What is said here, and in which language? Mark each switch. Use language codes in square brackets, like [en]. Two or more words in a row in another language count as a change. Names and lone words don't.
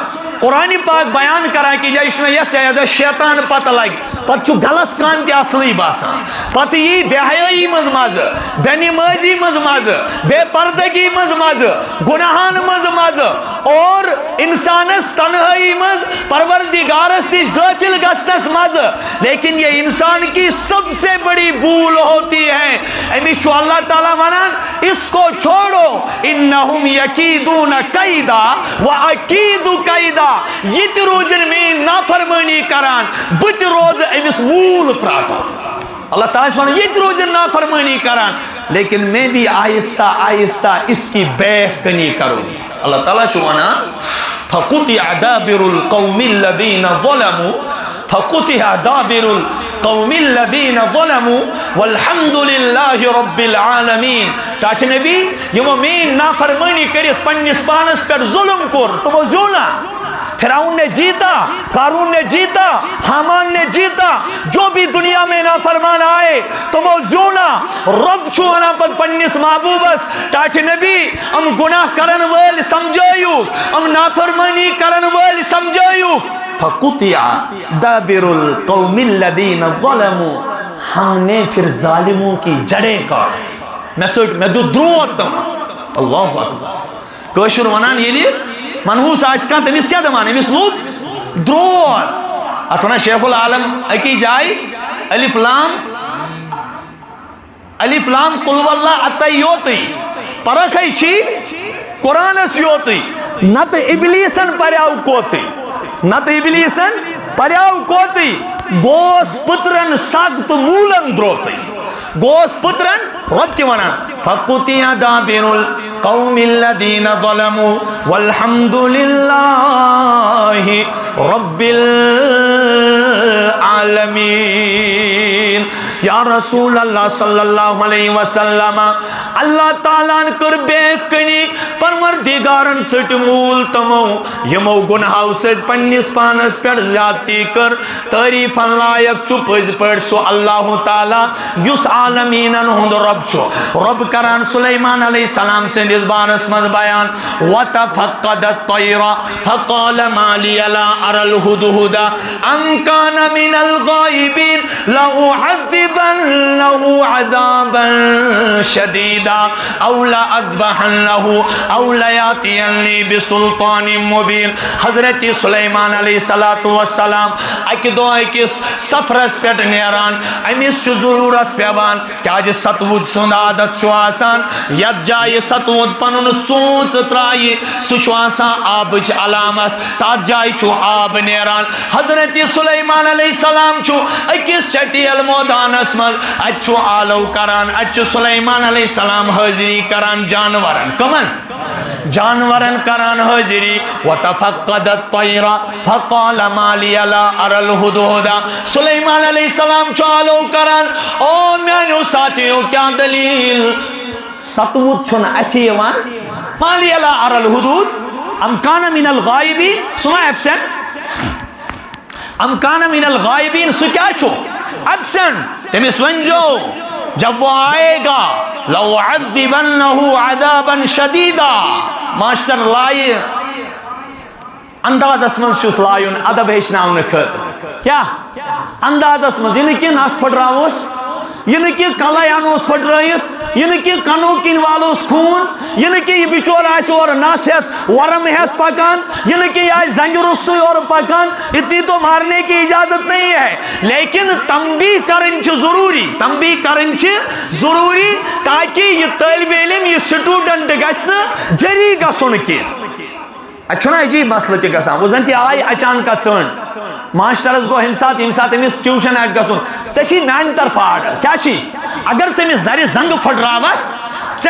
[ks] قرآن پاک بیان کران کہ یہ چھُ مےٚ یتھ جایہِ اگر شیطان پتہ لگہِ، پتہٕ چھُ غلط کامہِ تہِ اصلٕے باسان. پتہٕ یی بے حیٲیی منٛز مزٕ، بے نمٲزی منٛز مزٕ، بے پردگی منٛز مزٕ، گناہن منٛز مزٕ، اور انسانس تنہائی منٛز پروردگارس نش غافل گژھنس مزٕ. [ur] لیکن یہ انسان کی سب سے بڑی بھول ہوتی ہے. [ks] امس چھُ اللہ تعالیٰ ونان [ur] اس کو چھوڑو، [ar] انہم یکیدون کیدا واکید کیدا. [ks] یہ تہِ روزن میٲنۍ نافرمٲنی کران، بہٕ تہِ روزٕ أمِس ووٗل پرٛاٹان. اللہ تعالیٰ چھُ وَنان یہِ تہِ روزن نافرمٲنی کران، [ur] لیکن میں بھی آہستہ آہستہ اس کی بے کنی کروں. [ks] اللہ تعالیٰ چھُ وَنان [ar] فَقُطِعَ دَابِرُ الْقَوْمِ الَّذِينَ ظَلَمُوا فَقُطِعَ دَابِرُ الْقَوْمِ الَّذِينَ ظَلَمُوا وَالْحَمْدُ لِلَّهِ رَبِّ الْعَالَمِينَ. [ks] ٹاٹھ نبی یِمو میٲنۍ نافرمٲنی کٔرِتھ پننِس پانس پٮ۪ٹھ ظُلم کوٚر، تِمو زیوٗنا. [ur] فرعون نے جیتا، قارون نے جیتا، حامان نے جیتا، جو بھی دنیا میں نافرمان آئے [ks] تمو زیونا. رب چھُ وَنان پتہٕ پننِس محبوبس ٹاٹھ نبی ام گناہ کرن وٲلۍ سمجھٲیوٗکھ، ام نافرمٲنی کرن وٲلۍ سمجھٲیوٗکھ. [ar] فَقُطِعَ دَابِرُ الْقَوْمِ الَّذِينَ ظَلَمُوا. [ur] ہم نے پھر ظالموں کی جڑیں کاٹ، [ks] مےٚ دیُت درٛود تِمن. [ar] اللہ اکبر. [ks] کٲشُر وَنان ییٚلہِ منحوس آسہِ کانٛہہ تٔمِس کیٛاہ دَپان؟ أمِس لوٚگ درٛود. اتھ وَنان شیخ العالم أکی جایہِ الف لام [ar] قُلْ وَاللَّهُ [ks] اَتَے یوتٕے پرکھے چھی قرآنس یوتٕے، نتہٕ اِبلیٖسن پریاو کوتٕے، نتہٕ اِبلیٖسن پریاو کوتٕے. گوس پٔترن سگ تہٕ موٗلن درٛوتٕے. گوس پٔترن رۄب تہِ وَنان [ar] فَقُطِعَ دَابِرُ الْقَوْمِ الَّذِينَ ظَلَمُوا وَالْحَمْدُ لِلَّهِ رَبِّ الْعَالَمِينَ. یا رسول اللہ صلی اللہ علیہ وسلم [ks] اللہ تعالیٰ کر بے کنی پروردگارن ژٹ مول تمو یمو گناہو سۭتۍ پننس پانس پٮ۪ٹھ زیادتی کر تعریفن لائق چھُ پٔزۍ پٲٹھۍ سُہ اللہ تعالیٰ یُس عالمیٖنن ہُنٛد رب چھُ رب کران سلیمان علیہ السلام سٕنٛدِس بارس منٛز [ar] بیان وَتَفَقَّدَ الطَّيْرَ فَقَالَ مَا لِيَ لَا أَرَى الْهُدْهُدَ أَمْ كَانَ مِنَ الْغَائِبِينَ لَأُعَذِّبَنَّهُ عَذَابًا شَدِيدًا أَوْ لَأَذْبَحَنَّهُ أَوْ لَيَأْتِيَنِّي بِسُلْطَانٍ مُبِينٍ [ks] حضرت سلیمان علیہ السلام اکہ دۄہ أکِس سفرس پٮ۪ٹھ نیران أمِس چھُ ضروٗرت پیوان کیازِ ستوُد سُنٛد عادت چھُ آسان یتھ جایہِ ستوُد پنُن ژوٗنٛژ ترٛایہِ سُہ چھُ آسان آبٕچ علامت تتھ جایہِ چھُ آب نیران حضرت سلیمان علیہ السلام چھُ أکِس چٹیل مٲدانس منٛز اتہِ چھُ آلو کران اتہِ چھُ سلیمان علیہ السلام حٲضری کران جانورن کمن جانورن کران حٲضری [ar] وَتَفَقَّدَ الطَّيْرَ فَقَالَ مَا لِيَ لَا أَرَى الْهُدْهُدَ [ks] سلیمان علیہ السلام چھُ آلو کران او میانیو ساتھیو کیا دلیل ستوُد چھُنہٕ اَتھِ یِوان [ar] مَا لِيَ لَا أَرَى الْهُدْهُدَ أَمْ كَانَ مِنَ الْغَائِبِينَ [ks] سُہ ما ایبسینٹ [ar] أَمْ كَانَ مِنَ الْغَائِبِينَ [ks] سُہ کیا چھُ ایبسینٹ تٔمِس ؤنۍزیو [ur] جب وہ آئے گا [ar] لَأُعَذِّبَنَّهُ عَذَابًا شَدِيدًا [ks] ماسٹر لائے اندازس منٛز چھُس لایُن ادب ہیٚچھناونہٕ خٲطرٕ کیا اندازس منٛز یہِ نہٕ کہِ نس پھٕٹراووس یہِ نہٕ کہِ کلے انوس پھٕٹرٲیِتھ یہِ نہٕ کہِ کنو کِنۍ والوس خوٗن یہِ نہٕ کہِ یہِ بِچور آسہِ اورٕ نس ہٮ۪تھ ورم ہٮ۪تھ پکان یہِ نہٕ کہِ یہِ آسہِ زنگہِ روٚستُے اورٕ پکان [ur] اتنی تو مارنے کی اجازت نہیں ہے [ks] لیکن تنبیہ کرٕنۍ چھِ ضروٗری تنبیہ کرٕنۍ چھِ ضروٗری تاکہِ یہِ طٲلبِ علم یہِ سٹوٗڈنٹ گژھِ نہٕ جٔری گژھُن کینٛہہ اتہِ چھُنہ عجیٖب مسلہٕ تہِ گژھان وۄنۍ زن تہِ آیہِ اچانکا ژٔنٛڈ ماسٹرس گوٚو ییٚمہِ ساتہٕ أمِس ٹیوٗشن آسہِ گژھُن ژےٚ چھی میانہِ طرفہٕ آرڈر کیٛاہ چھی اگر ژٕ أمِس نرِ زنٛگہٕ پھٕٹراوکھ ژےٚ